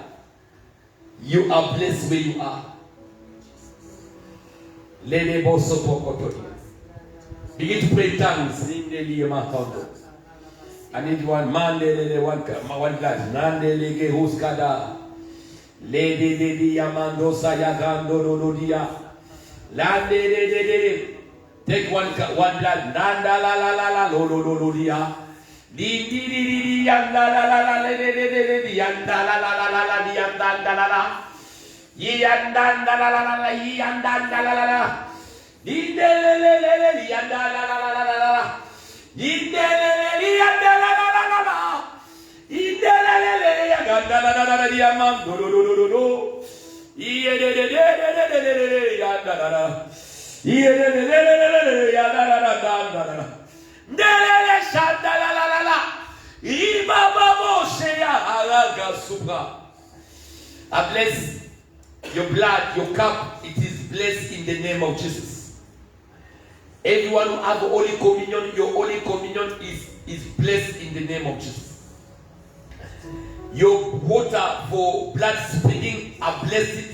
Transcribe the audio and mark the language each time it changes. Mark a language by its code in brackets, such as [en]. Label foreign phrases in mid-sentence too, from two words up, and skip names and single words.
[en] You are blessed where you are. Begin to pray in tongues. I need one man, one glass. Nandele Huskada. Lady Yamando Sayagando Rodia. Lande. Take one blood. Nanda la la la la Lolodia. Di yanda la la la yanda la la la la yanda la la. Yanda la la la la yanda la la la. Yanda la la la la. Yanda la la la la. Yanda la la la la. Yanda la la la la yamando do. Yanda la la. Yanda la la. Nelele shanda la la la la. Ibababo sheya alaga supra. I bless your blood, your cup. It is blessed in the name of Jesus. Everyone who have Holy Communion, your Holy Communion is blessed in the name of Jesus. Your water for blood spreading are blessed.